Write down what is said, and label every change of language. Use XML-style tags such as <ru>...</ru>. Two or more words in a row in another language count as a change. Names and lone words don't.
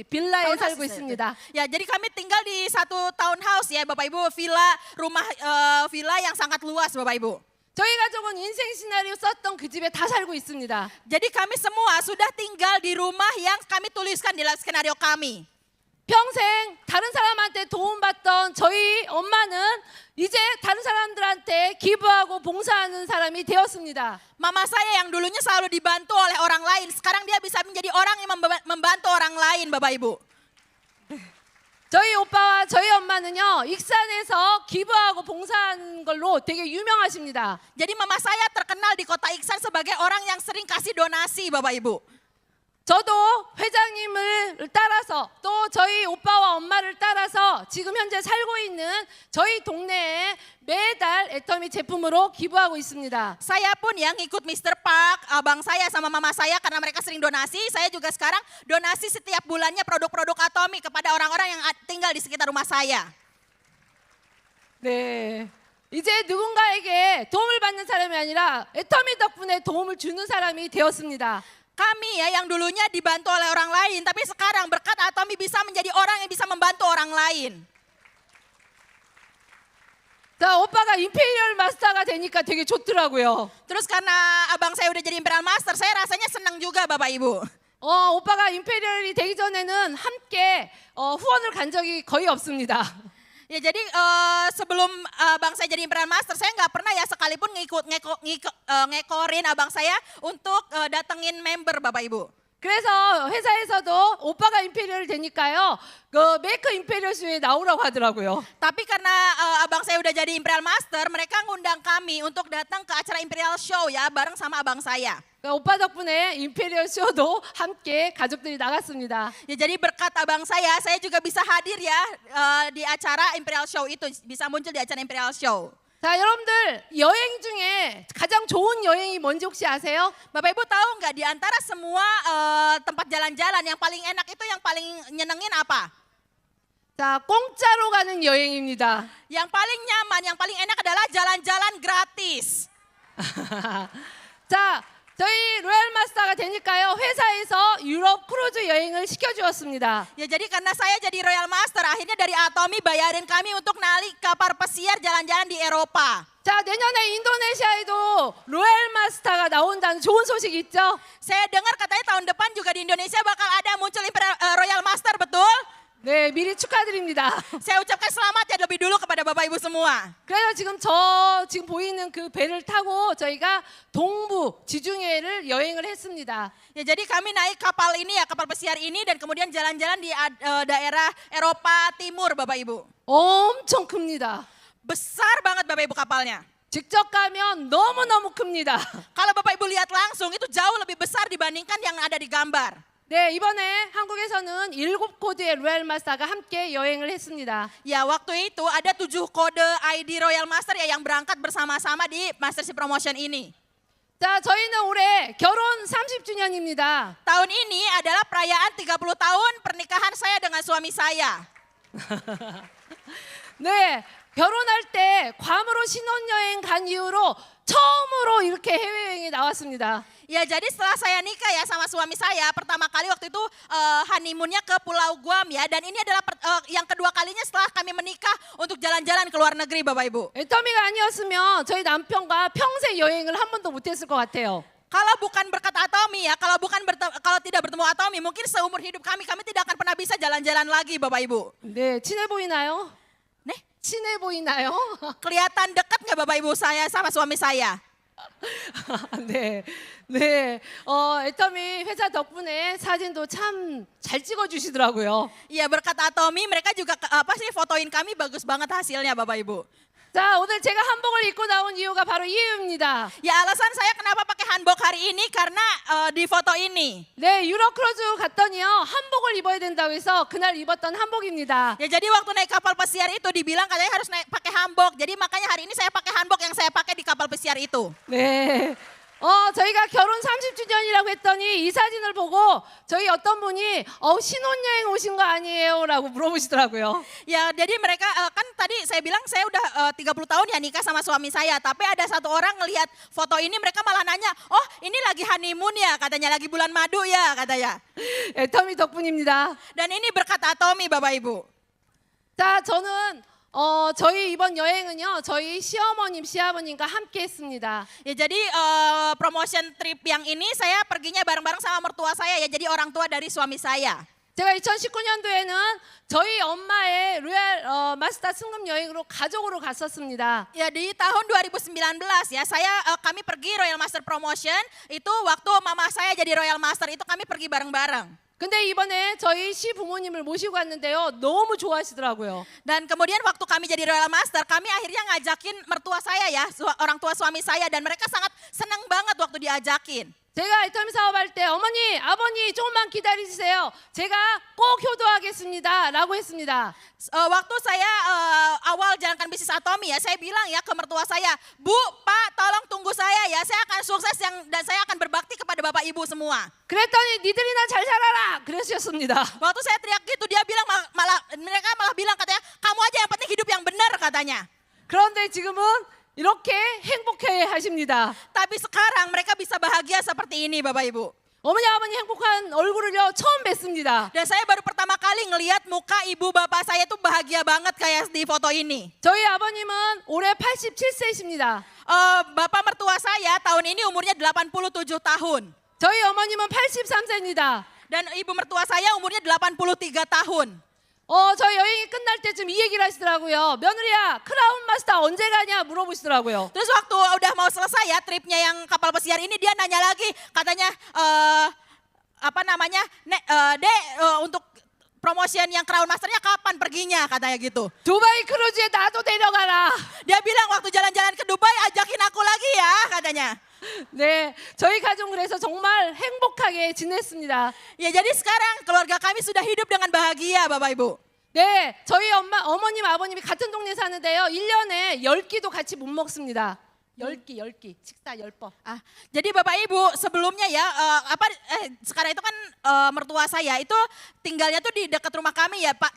<ko>빌라에 살고 있습니다.</ko> <id>Ya, jadi kami tinggal di satu townhouse ya Bapak Ibu, rumah villa yang sangat luas Bapak Ibu.</id> <ko>저희 가족은 인생 시나리오 썼던 그 집에 다 살고 있습니다.</ko> <id>Jadi kami semua sudah tinggal di rumah yang kami tuliskan di dalam skenario kami.</id> <ko>평생 다른 사람한테 도움받던 저희 엄마는 이제 다른 사람들한테 기부하고 봉사하는 사람이 되었습니다.</ko> <id>Mama saya yang dulunya selalu dibantu oleh orang lain, sekarang dia bisa menjadi orang yang membantu orang lain Bapak Ibu.</id> <ko>저희 오빠와 저희 엄마는요, 익산에서 기부하고 봉사하는 걸로 되게 유명하십니다.</ko> <id>Jadi mama saya terkenal di kota Iksan sebagai orang yang sering kasih donasi Bapak Ibu.</id> <ko>저도 회장님을 따라서 또 저희 오빠와 엄마를 따라서 지금 현재 살고 있는 저희 동네에 매달 애터미 제품으로 기부하고 있습니다.</ko> <id>Saya pun yang ikut Mr. Park, abang saya sama mama saya karena mereka sering donasi, saya juga sekarang donasi setiap bulannya produk-produk Atomi kepada orang-orang yang tinggal di sekitar rumah saya.</id> <ko>네. 이제 누군가에게 도움을 받는 사람이 아니라 애터미 덕분에 도움을 주는 사람이 되었습니다.</ko> <id>Kami ya yang dulunya dibantu oleh orang lain, tapi sekarang berkat Atomi bisa menjadi orang yang bisa membantu orang lain.</id> <ko>자, 오빠가 임페리얼 마스터가 되니까 되게 좋더라고요.</ko> <id>Terus karena abang saya udah jadi Imperial Master, saya rasanya senang juga Bapak Ibu.</id> <ko>오빠가 임페리얼이 되기 전에는 함께 후원을 간 적이 거의 없습니다.</ko> <id>Ya jadi sebelum abang saya jadi Imperial Master, saya nggak pernah ya sekalipun ngekorin abang saya untuk datengin member Bapak Ibu.</id> <ko>그래서 회사에서도 오빠가 임페리얼 되니까요, 그 메이크 임페리얼 쇼에 나오라고 하더라고요.</ko> <id>Tapi karena abang saya udah jadi Imperial Master, mereka ngundang kami untuk datang ke acara Imperial Show ya bareng sama abang saya.</id> <ko>그러니까 오빠 덕분에 임페리얼 쇼도 함께 가족들이 나갔습니다.</ko> <id>Ya jadi berkat abang saya juga bisa hadir ya di acara Imperial Show itu, bisa muncul di acara Imperial Show.</id> <ko>자, 여러분들 여행 중에 가장 좋은 여행이 뭔지 혹시 아세요?</ko> <id>Bapak Ibu tahu nggak di antara semua tempat jalan-jalan yang paling enak itu yang paling nyenengin apa?</id> <ko>자, 공짜로 가는 여행입니다.</ko> <id>Yang paling nyaman, yang paling enak adalah jalan-jalan gratis.</id> <ko>자, 저희 로얄 마스터가 되니까요, 회사에서 유럽 크루즈 여행을 시켜주었습니다.</ko> <id>Ya jadi karena saya jadi Royal Master, akhirnya dari Atomi bayarin kami untuk naik kapal pesiar jalan-jalan di Eropa.</id> <ko>자, 내년에 인도네시아에도 로얄 마스터가 나온다는 좋은 소식 있죠?</ko> <id>Saya dengar katanya tahun depan juga di Indonesia bakal ada muncul Royal Master, betul?</id> <ko>네, 미리 축하드립니다.</ko> <id>Saya ucapkan selamat ya lebih dulu kepada Bapak Ibu semua.</id> <ko>그래서 지금 보이는 그 배를 타고 저희가 동부 지중해를 여행을 했습니다.</ko> <id>Ya jadi kami naik kapal ini ya, kapal pesiar ini dan kemudian jalan-jalan di daerah Eropa Timur Bapak Ibu.</id> <ko>엄청 큽니다.</ko> <id>Besar banget Bapak Ibu kapalnya.</id> <ko>직접 가면 너무너무 큽니다.</ko> <id>Kalau Bapak Ibu lihat langsung itu jauh lebih besar dibandingkan yang ada di gambar.</id> <ko>네, 이번에 한국에서는 7코드의 로얄 마스터가 함께 여행을 했습니다.</ko> <id>Ya waktu itu ada 7 kode ID Royal Master ya yang berangkat bersama-sama di Mastership Promotion ini.</id> <ko>자, 저희는 올해 결혼 30주년입니다.</ko> <id>Tahun ini adalah perayaan 30 tahun pernikahan saya dengan suami saya.</id> <ko>네, 결혼할 때 괌으로 신혼여행 간 이후로 처음으로 이렇게 해외여행이 나왔습니다.</ko> <id>Ya jadi setelah saya nikah ya sama suami saya, pertama kali waktu itu honeymoonnya ke Pulau Guam ya. Dan ini adalah yang kedua kalinya setelah kami menikah untuk jalan-jalan ke luar negeri Bapak Ibu.</id> <ko>애터미가 아니었으면 저희 남편과 평생 여행을 한 번도 못했을 것 같아요.</ko> <id>Kalau bukan berkat Atomi ya, kalau tidak bertemu Atomi, mungkin seumur hidup kami tidak akan pernah bisa jalan-jalan lagi Bapak Ibu.</id> <ko>네, 친해 보이나요? 네? 친해 보이나요?</ko> <id>Kelihatan dekat nggak Bapak Ibu saya sama suami saya?</id> <ko>네, 네. 애터미 회사 덕분에 사진도 참 잘 찍어주시더라고요.</ko> <id>Iya berkat Atomi mereka juga fotoin kami bagus banget hasilnya Bapak Ibu.</id> <ko>자, 오늘 제가 한복을 입고 나온 이유가 바로 이 이유입니다.</ko> <id>Ya alasan saya kenapa pakai hanbok hari ini karena di foto ini.</id> <ko>네, 유럽 크루즈 갔더니요 한복을 입어야 된다고 해서 그날 입었던 한복입니다.</ko> <id>Ya jadi waktu naik kapal pesiar itu dibilang katanya harus pakai hanbok. Jadi makanya hari ini saya pakai hanbok yang saya pakai di kapal pesiar itu.</id> <ko>네. 저희가 결혼 30주년이라고 했더니 이 사진을 보고 저희 어떤 분이 신혼여행 오신 거 아니에요? 라고 물어보시더라고요.</ko> <id>Ya jadi mereka kan tadi saya bilang saya udah 30 tahun ya nikah sama suami saya. Tapi ada satu orang ngelihat foto ini mereka malah nanya, oh ini lagi honeymoon ya katanya, lagi bulan madu ya katanya.</id> <ko>애터미 덕분입니다.</ko> <id>Dan ini berkat Atomi Bapak Ibu.</id> <ko>자, 저는 저희 이번 여행은요 저희 시어머님, 시아버님과 함께 했습니다.</ko> <id>Ya jadi</id> <en>promotion trip</en> <id>yang ini saya perginya bareng-bareng sama mertua saya ya, jadi orang tua dari suami saya.</id> <ko>제가 2019년도에는 저희 엄마의 로얄 마스터 승급 여행으로 가족으로 갔었습니다.</ko> <id>Ya di tahun 2019 ya kami pergi Royal Master Promotion itu waktu mama saya jadi Royal Master itu kami pergi bareng-bareng.</id> <ko>근데 이번에 저희 시부모님을 모시고 왔는데요 너무 좋아하시더라고요.</ko> <id>Dan kemudian waktu kami jadi Royal Master kami akhirnya ngajakin mertua saya ya, orang tua suami saya, dan mereka sangat senang banget waktu diajakin.</id> <ko>제가 애터미 사업할 때 어머니, 아버니 조금만 기다리세요. 제가 꼭 효도하겠습니다. 라고 했습니다.</ko> <id>Waktu saya awal jalankan bisnis Atomi ya, saya bilang ya ke mertua saya, Bu, Pak, tolong tunggu saya ya, saya akan sukses dan saya akan berbakti kepada Bapak Ibu semua.</id> <ko>그랬더니 니들이나 잘 살아라. 그러셨습니다.</ko> <id>Waktu saya teriak gitu dia bilang mereka malah bilang katanya, kamu aja yang penting hidup yang benar katanya.</id> <ko>그런데 지금은 이렇게 행복해 하십니다.</ko> <id>Tapi sekarang mereka bisa bahagia seperti ini Bapak Ibu.</id> <ko>어머니 아버님 행복한 얼굴을요 처음 뵀습니다.</ko> <id>Dan saya baru pertama kali ngelihat muka ibu bapak saya tuh bahagia banget kayak di foto ini.</id> <ko>저희 아버님은 올해 87세이십니다.</ko> <id>Bapak mertua saya tahun ini umurnya 87 tahun.</id> <ko>저희 어머님은 83세입니다.</ko> <id>Dan ibu mertua saya umurnya 83 tahun.</id> <ko>저희 여행이 끝날 때쯤 이 얘기를 하시더라고요. 며느리야, 크라운 마스터 언제 가냐 물어보시더라고요.</ko> <id>Terus waktu udah mau selesai ya tripnya yang kapal pesiar ini, dia nanya lagi katanya Dek, untuk promotion yang Crown Masternya kapan perginya katanya gitu.</id> <ko>두바이 크루즈에 나도 데려가라.</ko> <id>Dia bilang waktu jalan-jalan ke Dubai ajakin aku lagi ya katanya.</id> <ko>네, 저희 가족은 그래서 정말 행복하게 지냈습니다.</ko> <id>Ya jadi sekarang keluarga kami sudah hidup dengan bahagia Bapak Ibu.</id> <ko>네, 저희 어머님, 아버님이 같은 동네 사는데요. 1년에 10끼도 같이 못 먹습니다. 10끼, 식사 10번.</ko> <id>Jadi Bapak Ibu sebelumnya ya, sekarang itu kan mertua saya itu tinggalnya tuh di dekat rumah kami ya Pak.</id>